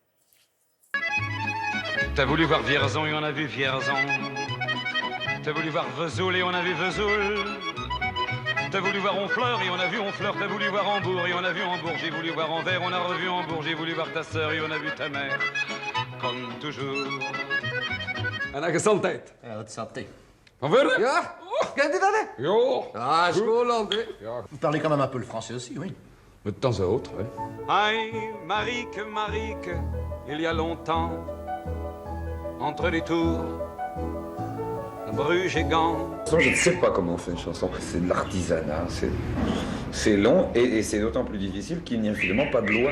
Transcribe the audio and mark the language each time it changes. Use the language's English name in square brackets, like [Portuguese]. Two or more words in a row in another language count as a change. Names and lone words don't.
[French] T'as voulu voir Vierzon et on a vu Vierzon. T'as voulu voir Vesoul et on a vu Vesoul. T'as voulu voir Honfleur et on a vu Honfleur. T'as voulu voir Hambourg et on a vu Hambourg. J'ai voulu voir Anvers, on a revu Hambourg. J'ai voulu voir ta sœur et on a vu ta mère. Comme toujours. [Dutch] En gezondheid. Ja, wat zat hij? Van verder? Ja, kent u dat, hè? Jo. Ah, Schoolland, hè? Ja. [French] Vous parlez quand même un peu le français aussi, oui. De temps à autre, ouais. Aïe, Marique, Marique, il y a longtemps, entre les tours, Bruges et Gand. Je ne sais pas comment on fait une chanson. C'est de l'artisanat, c'est long et c'est d'autant plus difficile qu'il n'y a finalement pas de loi.